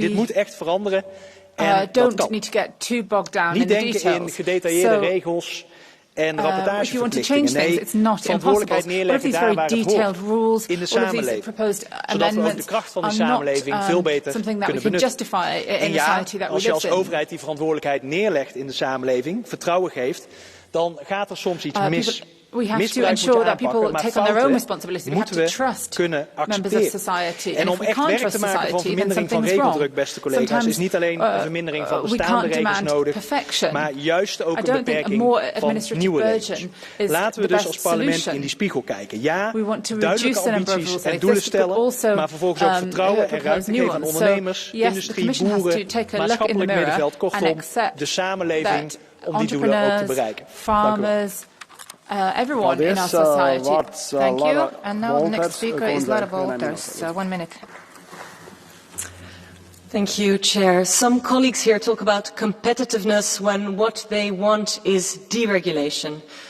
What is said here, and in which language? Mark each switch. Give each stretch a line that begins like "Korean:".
Dutch: Dit moet echt veranderen en dat kan. Niet denken in gedetailleerde regels en rapportageverplichtingen. Nee, verantwoordelijkheid neerleggen daar waar het hoort, in de samenleving. Zodat we ook de kracht van de samenleving veel beter kunnen benutten. En ja, als je als overheid die verantwoordelijkheid neerlegt in de samenleving, vertrouwen geeft, dan gaat er soms iets mis.
English: We have to ensure that people take on their own responsibility. We have to trust members of society.
Dutch: En om echt werk te maken van vermindering van regeldruk, beste collega's, is niet alleen een vermindering van bestaande regels nodig, maar juist ook een beperking van nieuwe regels. Laten we dus als parlement in die spiegel kijken. Ja, duidelijke ambities en doelen stellen, maar vervolgens ook vertrouwen en ruimte geven aan ondernemers, industrie, boeren, maatschappelijk middenveld, kortom, de samenleving om die doelen ook te bereiken. Dank u wel.
English: Everyone in our society. Thank you. And now the next speaker is Lara Wolters. 1 minute. Thank you, Chair. Some colleagues here talk about competitiveness when what they want is deregulation.